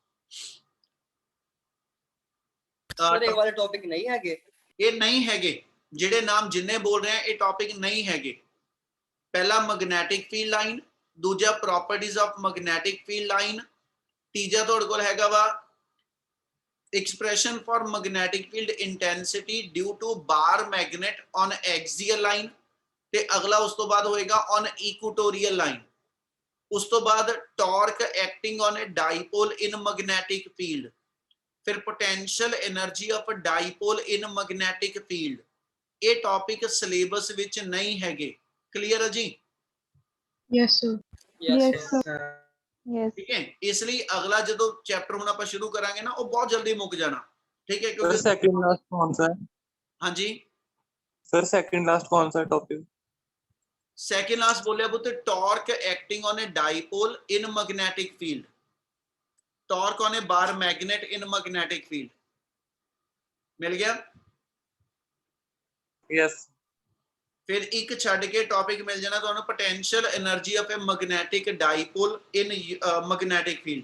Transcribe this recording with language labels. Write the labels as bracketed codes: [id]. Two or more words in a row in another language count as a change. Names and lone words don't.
[pa] ਸਰ ਇਹ ਵਾਲੇ ਟੌਪਿਕ ਨਹੀਂ ਹੈਗੇ? ਇਹ ਨਹੀਂ ਹੈਗੇ, ਜਿਹੜੇ ਨਾਮ ਜਿੰਨੇ ਬੋਲ ਰਹੇ ਆ ਇਹ ਟੌਪਿਕ ਨਹੀਂ ਹੈਗੇ। [en] ਪਹਿਲਾ magnetic field line, ਦੂਜਾ properties of magnetic field line, [pa] ਤੀਜਾ ਤੁਹਾਡੇ ਕੋਲ ਹੈਗਾ ਵਾ [en] expression for magnetic field intensity due to bar magnet on axial line, [pa] ਤੇ ਅਗਲਾ ਉਸ ਤੋਂ ਬਾਅਦ ਹੋਏਗਾ [en] on equatorial line। [pa] ਉਸ ਤੋਂ ਬਾਅਦ [en] torque acting on a dipole in magnetic field, ਫਿਰ potential energy of dipole in magnetic field। [pa] ਇਹ ਟੌਪਿਕ ਸਿਲੇਬਸ ਵਿੱਚ ਨਹੀਂ ਹੈਗੇ। ਕਲੀਅਰ ਹੈ ਜੀ? [en] Yes, sir. Yes, sir. Yes. [pa] ਠੀਕ ਹੈ। ਇਸ ਲਈ ਅਗਲਾ ਜਦੋਂ ਚੈਪਟਰ ਹੁਣ ਆਪਾਂ ਸ਼ੁਰੂ ਕਰਾਂਗੇ ਨਾ ਉਹ ਬਹੁਤ ਜਲਦੀ ਮੁੱਕ ਜਾਣਾ, ਠੀਕ ਹੈ, [hi] सर [pa] ਕਿਉਂਕਿ [en] second last [hi] कौन सा है? [pa] ਹਾਂਜੀ [hi] सर [en] second last [hi] कौन सा है टॉपिक? [en] second last [pa] ਬੋਲਿਆ ਪੁੱਤ, [en] torque acting on a dipole in magnetic field, torque on a bar magnet in magnetic field. [pa] ਮਿਲ ਗਿਆ? [hi] यस। [pa] ਫਿਰ ਇੱਕ ਛੱਡ ਕੇ ਟੌਪਿਕ ਮਿਲ ਜਾਣਾ ਤੁਹਾਨੂੰ, [en] potential energy of a magnetic dipole in magnetic field.